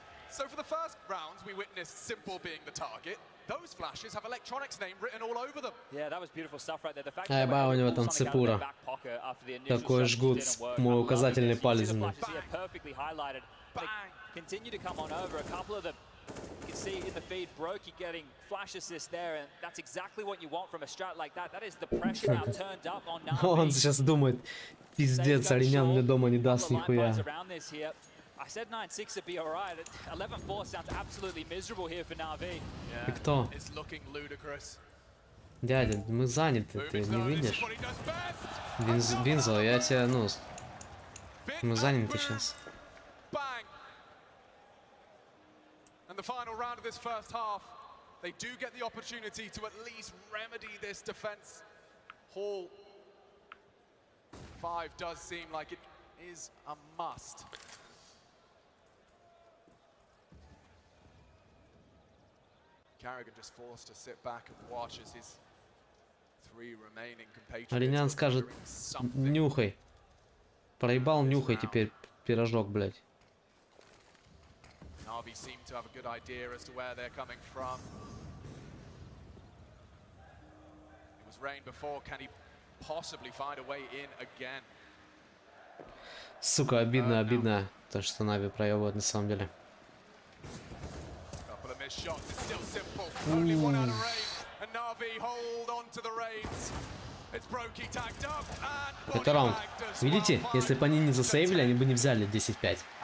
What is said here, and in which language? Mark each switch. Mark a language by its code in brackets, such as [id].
[en] So for the first rounds, we witnessed Simple being the target. Those flashes have Electronic's name written all over them. Yeah, that was beautiful stuff right there. The fact [ru] Ай, ба, у него там цепура. Такой жгут, мой указательный палец. [en] Perfectly highlighted. Continue to come on over. A couple of them, you can see in the feed, Brokey getting flash assist there, and that's exactly what you want from a strat like that. That is the pressure now turned up on NaVi. [ru] Он сейчас думает, пиздец, Аренян мне дома не даст нихуя. [en] I said 9-6 would be alright. 11-4 sounds absolutely miserable here for NaVi. [ru] И кто? [en] It's looking ludicrous. [ru] Дядя, мы заняты, ты не видишь? Винзо, я тебя, ну... Мы заняты сейчас. [en] The final round of this first half, they do get the opportunity to at least remedy this defense. Hall 5 does seem like it is a must. Carrigan just forced to sit back and watch as his three remaining compatriots. [ru] Оринян скажет, нюхай. Проебал, нюхай теперь пирожок, блядь. [en] NaVi seem to have a good idea as to where they're coming from. It was rain before. Can he possibly find a way in again? [ru] Сука, обидно, обидно. То, что NaVi проебывает на самом деле. [en] Couple of missed shots. It's still simple. Only one out of rain, and NaVi hold on to the reins. It's Brokey tagged up and [ru] Это раунд. Видите, если бы они не засейвили, они бы не взяли 10-5.